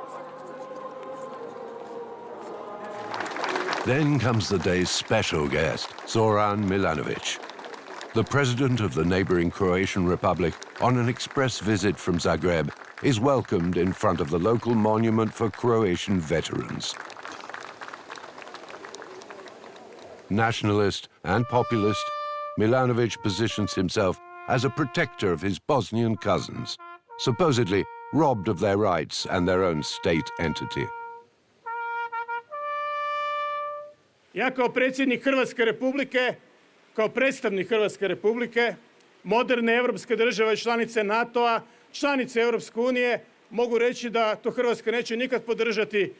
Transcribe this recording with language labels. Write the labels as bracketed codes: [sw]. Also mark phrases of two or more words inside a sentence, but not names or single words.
[en] Then comes the day's special guest, Zoran Milanović, the president of the neighboring Croatian Republic, on an express visit from Zagreb, is welcomed in front of the local monument for Croatian veterans. Nationalist and populist, Milanović positions himself as a protector of his Bosnian cousins, supposedly robbed of their rights and their own state entity. [hr] Ja kao predsjednik Hrvatske Republike, kao predstavnik Hrvatske Republike, moderne evropske države, članice NATO-a, članice Europske unije, mogu reći da to Hrvatska neće nikad podržati.